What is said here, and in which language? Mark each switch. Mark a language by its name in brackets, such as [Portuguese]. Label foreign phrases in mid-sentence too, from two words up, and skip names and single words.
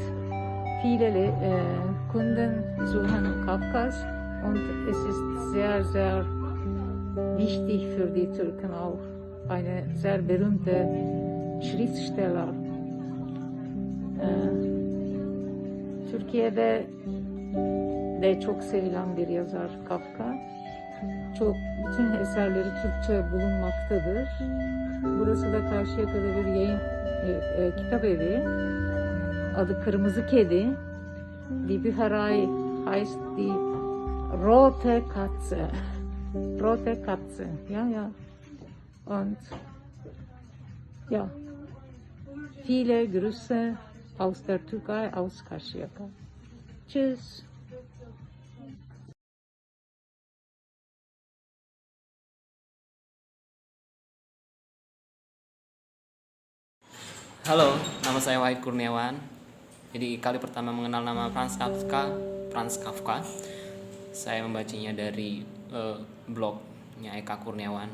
[German] Viele Kunden suchen Kafkas und es ist sehr, sehr wichtig für die Türken auch. Eine sehr berühmte Schriftsteller. [Turkish] Türkiye'de de çok sevilen bir yazar Kafka. Bütün eserleri Türkçe bulunmaktadır. Burası da Karşıyaka'da bir yayın kitap evi. Adı Kırmızı Kedi. [German] Die Bücherei heißt die Rote Katze. Rote Katze. Ja. Und ja, viele Grüße aus der Türkei, aus Karşıyaka. Tschüss. [Indonesian] Halo, nama saya Wahid Kurniawan. Jadi kali pertama mengenal nama Franz Kafka, saya membacanya dari blognya Eka Kurniawan.